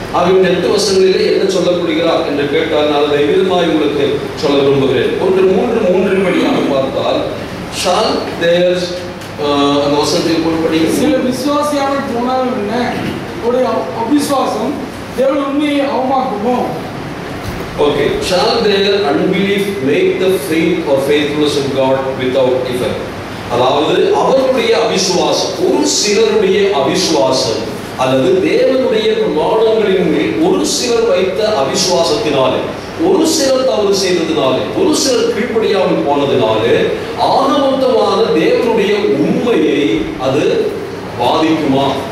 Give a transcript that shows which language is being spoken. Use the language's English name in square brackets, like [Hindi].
[Tamil] ஆகவே இந்த 8 வசனங்களிலே என்ன சொல்லப்படுகிறார் என்று கேட்டால் நான் அதை விதமாய் உங்களுக்கு சொல்ல விரும்புகிறேன். 3:3 படியாக பார்த்தால் [English] shall there [Tamil] அந்த வசனத்தில் போட்டு சில விசுவாசியாமல் போனாலும் என்ன, ஒரு அவிசுவாசம் தேவன் உண்மையை அவமாக்குமோ? [English] Okay, shall their unbelief make the faith or faithfulness of God without effect? [Tamil] அதாவது அவருடைய அவிசுவாசம், ஒரு சிலருடைய அவிசுவாசம் அல்லது தேவனுடைய பிரமாணங்களின் மேல் ஒரு சிலர் வைத்த அவிசுவாசத்தினாலே, ஒரு சிலர் தவறு செய்ததினாலே, ஒரு சிலர் கீழ்ப்படியாமல் போனதினாலே ஆகமொத்தமான தேவனுடைய உண்மையை அது பாதிக்குமா?